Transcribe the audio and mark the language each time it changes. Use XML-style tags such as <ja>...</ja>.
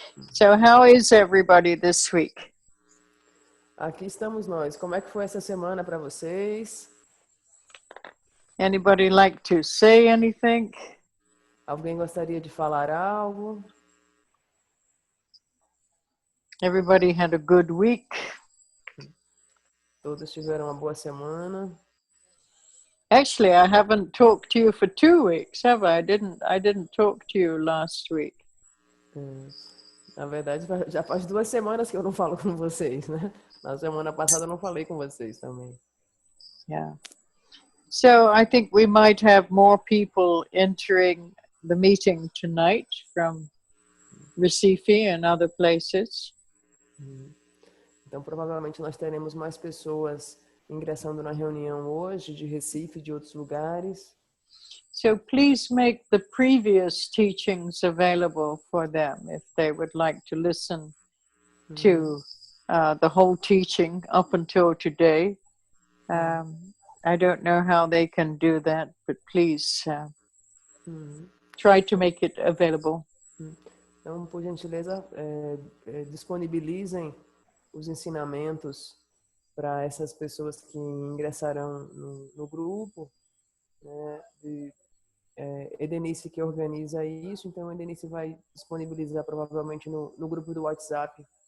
<en>So how is everybody this week?</en> <pt>Aqui estamos nós. Como é que foi essa semana para vocês?</pt> <en>Anybody like to say anything?</en> <pt>Alguém gostaria de falar algo?</pt> <en>Everybody had a good week.</en> <pt>Todos tiveram uma boa semana.</pt> <en>Actually, I haven't talked to you for 2 weeks, have I? I didn't talk to you last week.</en> <pt>Na verdade, já faz 2 semanas que eu não falo com vocês, né? Na semana passada eu não falei com vocês também.</pt> <en>Yeah. So I think we might have more people entering the meeting tonight from Recife and other places.</en> <pt>Então, provavelmente nós teremos mais pessoas ingressando na reunião hoje, de Recife e de outros lugares.</pt> <en>So please make the previous teachings available for them if they would like to listen to the whole teaching up until today. I don't know how they can do that, but please try to make it available.</en> <pt>Então, por gentileza, disponibilizem os ensinamentos para essas pessoas que ingressarão no grupo, né? Edenice que organiza isso, então a Edenice vai disponibilizar provavelmente no grupo do WhatsApp.</pt>